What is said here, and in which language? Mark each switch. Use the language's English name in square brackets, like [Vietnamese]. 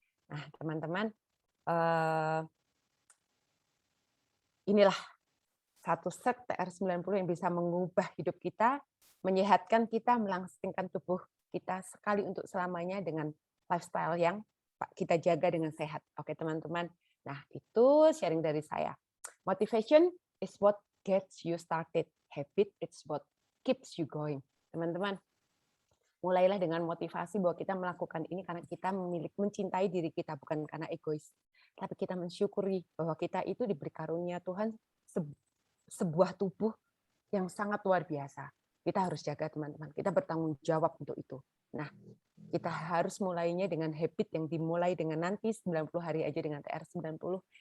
[Indonesian] Nah, teman-teman, inilah satu set TR90 yang bisa mengubah hidup kita, menyehatkan kita, melangsingkan tubuh kita sekali untuk selamanya dengan lifestyle yang kita jaga dengan sehat. Oke, teman-teman. Nah, itu sharing dari saya. [English] Motivation is what gets you started. Habit is what keeps you going. [Indonesian] Teman-teman, mulailah dengan motivasi bahwa kita melakukan ini karena kita mencintai diri kita, bukan karena egois. Tapi kita mensyukuri bahwa kita itu diberi karunia Tuhan sebuah tubuh yang sangat luar biasa. Kita harus jaga, teman-teman. Kita bertanggung jawab untuk itu. Nah, kita harus mulainya dengan habit yang dimulai dengan nanti 90 hari aja dengan TR90.